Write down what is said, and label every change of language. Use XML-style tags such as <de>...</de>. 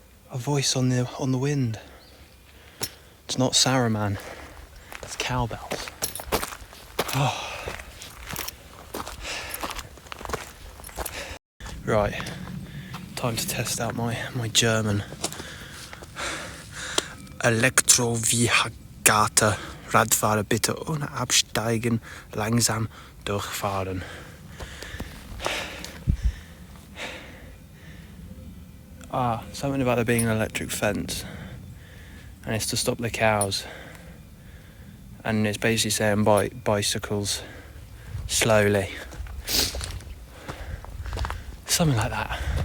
<en>A voice on the wind. It's not Saruman. It's cowbells. Oh. Right. Time to test out my German.</en> <de>Elektro Viehagate. Radfahrer bitte ohne absteigen, langsam durchfahren.</de> <en>Something about there being an electric fence, and it's to stop the cows, and it's basically saying bicycles slowly, something like that.</en>